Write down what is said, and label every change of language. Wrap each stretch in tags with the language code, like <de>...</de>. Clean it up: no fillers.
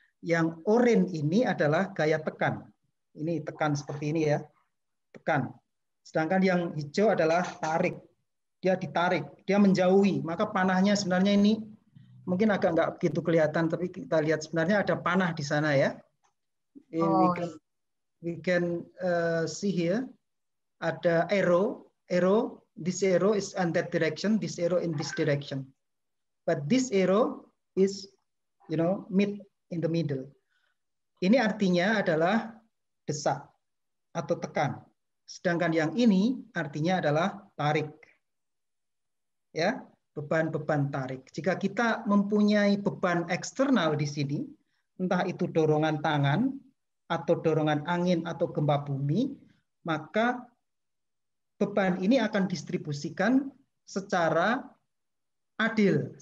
<id>Yang oranye ini adalah gaya tekan. Ini tekan seperti ini ya, tekan. Sedangkan yang hijau adalah tarik. Dia ditarik, dia menjauhi. Maka panahnya sebenarnya ini mungkin agak nggak begitu kelihatan, tapi kita lihat sebenarnya ada panah di sana ya.</id> <en>We can see here ada arrow. This arrow is in that direction. This arrow in this direction. But this arrow is, mid in the middle.</en> <id>Ini artinya adalah desak atau tekan. Sedangkan yang ini artinya adalah tarik. Ya, beban-beban tarik. Jika kita mempunyai beban eksternal di sini, entah itu dorongan tangan atau dorongan angin atau gempa bumi, maka beban ini akan distribusikan secara adil.</id>